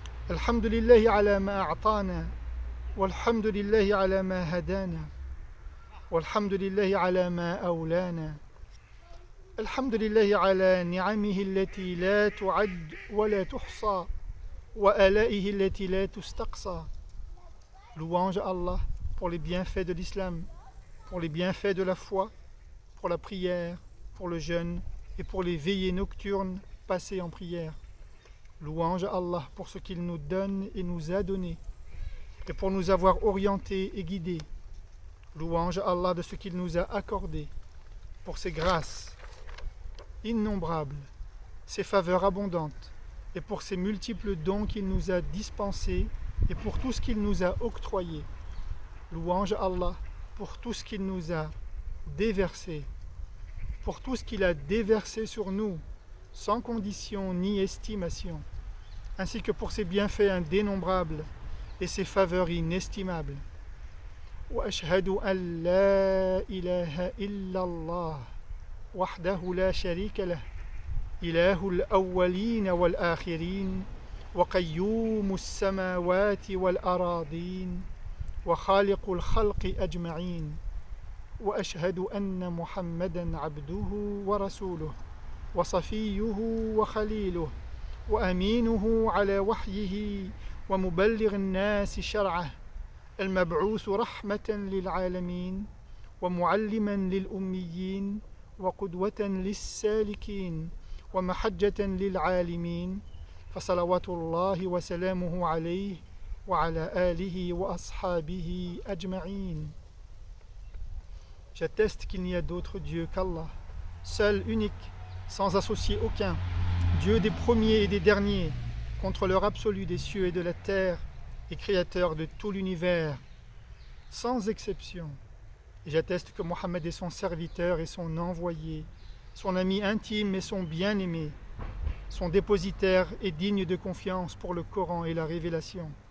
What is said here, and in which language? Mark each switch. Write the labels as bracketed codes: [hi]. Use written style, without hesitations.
[ar] الحمد لله على ما أعطانا والحمد لله على ما هدانا والحمد لله على ما أولانا. الحمد لله على نعمه التي لا تعد ولا تحصى وآلائه التي لا تستقصى. [fr] Louange à Allah pour les bienfaits de l'islam, pour les bienfaits de la foi, pour la prière, pour le jeûne et pour les veillées nocturnes passées en prière. Louange à Allah pour ce qu'il nous donne et nous a donné, et pour nous avoir orientés et guidés. Louange à Allah de ce qu'il nous a accordé, pour ses grâces innombrables, ses faveurs abondantes, et pour ses multiples dons qu'il nous a dispensés et pour tout ce qu'il nous a octroyé. Louange à Allah pour tout ce qu'il nous a déversé, pour tout ce qu'il a déversé sur nous, sans condition ni estimation, ainsi que pour ses bienfaits indénombrables et ses faveurs inestimables. [ar] وأشهد أن لا إله إلا الله وحده لا شريك له إله الأولين والآخرين وقيوم السماوات والأراضين وخالق الخلق أجمعين وأشهد أن محمدا عبده ورسوله وصفيه وخليله وأمينه على وحيه ومبلغ الناس شرعه المبعوث رحمة للعالمين ومعلما للأميين وقدوة للسالكين ومحجة للعالمين فصلوات الله وسلامه عليه وعلى آله وأصحابه أجمعين. [fr] J'atteste qu'il n'y a d'autre Dieu qu'Allah, seul, unique, sans associer aucun, Dieu des premiers et des derniers, contrôleur absolu des cieux et de la terre, et créateur de tout l'univers, sans exception. Et j'atteste que Mohammed est son serviteur et son envoyé, son ami intime et son bien-aimé, son dépositaire et digne de confiance pour le Coran et la révélation.